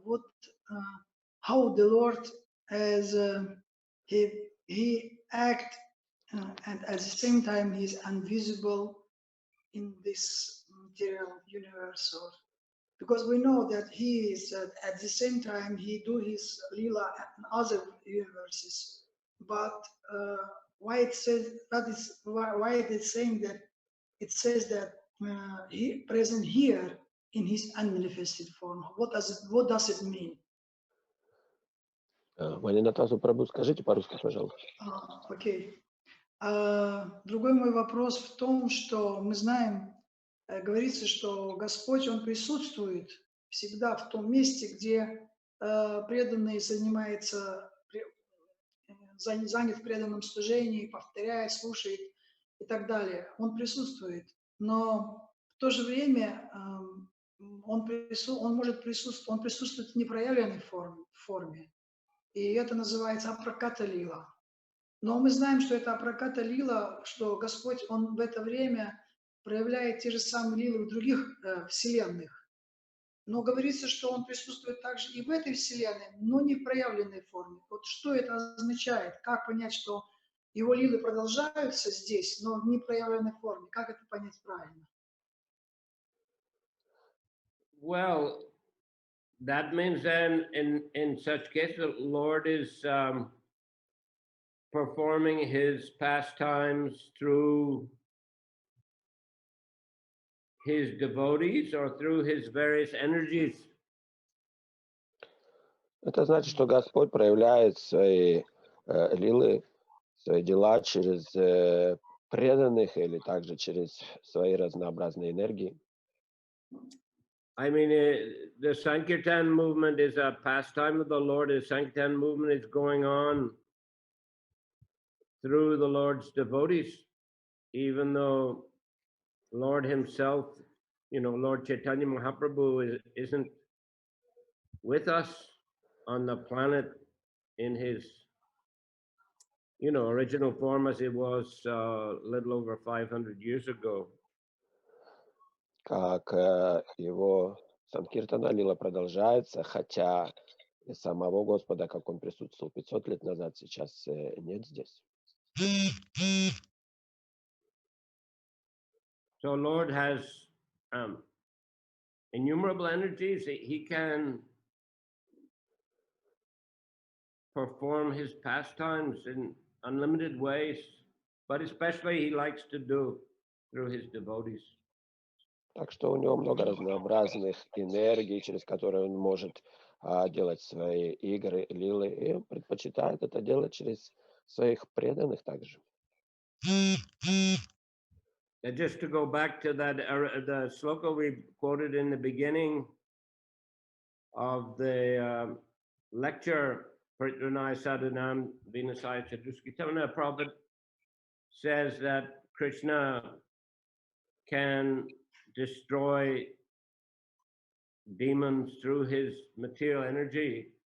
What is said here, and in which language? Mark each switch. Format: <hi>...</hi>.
<en>What, how the Lord as he act, and at the same time he is invisible in this material universe, or because we know that he is at the same time he do his lila in other universes, but why it says that is why it is saying that it says that he present here in his unmanifested form. What does it mean?</en> <ru>Ванинатасу Прабhu, скажите по-русски, пожалуйста. Окей. Другой мой вопрос в том, что мы знаем, говорится, что Господь, Он присутствует всегда в том месте, где преданный занимается, занят в преданном служении, повторяет, слушает и так далее. Он присутствует, но в то же время он присутствует в непроявленной форме. И это называется апраката лила. Но мы знаем, что это апраката лила, что Господь, Он в это время проявляет те же самые лилы в других вселенных. Но говорится, что Он присутствует также и в этой вселенной, но не в проявленной форме. Вот что это означает? Как понять, что Его лилы продолжаются здесь, но в непроявленной форме? Как это понять правильно?</ru> <en>Well, that means then in such case the Lord is performing his pastimes through his devotees or through his various energies.</en> <ru>Это значит, что Господь проявляет свои лилы, свои дела через преданных или также через свои разнообразные энергии.</ru> <en>I mean, the Sankirtan movement is a pastime of the Lord. The Sankirtan movement is going on through the Lord's devotees, even though Lord himself, Lord Chaitanya Mahaprabhu isn't with us on the planet in his, original form as it was a little over 500 years ago.</en> <ru>Как его Санкиртана Лила продолжается, хотя и самого Господа, как он присутствовал 500 лет назад, сейчас нет здесь.</ru> <en>So Lord has innumerable energies. He can perform his pastimes in unlimited ways, but especially he likes to do through his devotees.</en> <ru>Так что у него много разнообразных энергий, через которые он может делать свои игры, лилы, и он предпочитает это делать через своих преданных также.</ru> <en>And just to go back to that, the sloka we quoted in the beginning of the lecture, Pritranai Sadhanam Vinasaya Chaduskitana, Prabhupada says that Krishna can destroy demons through his material energy.</en>